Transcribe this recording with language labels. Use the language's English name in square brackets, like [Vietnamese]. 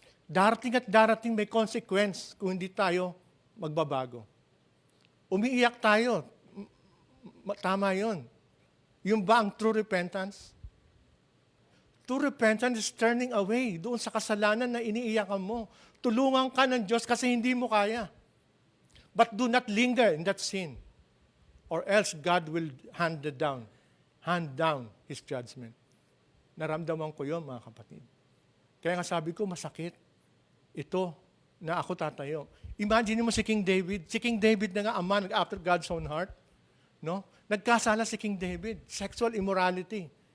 [Filipino] Darating at darating may consequence kung hindi tayo magbabago. Umiiyak tayo. Tama yun. Yung ba ang true repentance? [English] True repentance is turning away [Filipino] doon sa kasalanan na iniiyakan mo. Tulungan ka ng Diyos kasi hindi mo kaya. [English] But do not linger in that sin, or else God will hand down His judgment. [Filipino] Naramdaman ko yun, mga kapatid. Kaya nga sabi ko, masakit. Ito, na ako tatayo. Imagine mo si King David. Si King David na nga, [English] a man after God's own heart. [Filipino] No? Nagkasala si King David. Sexual immorality.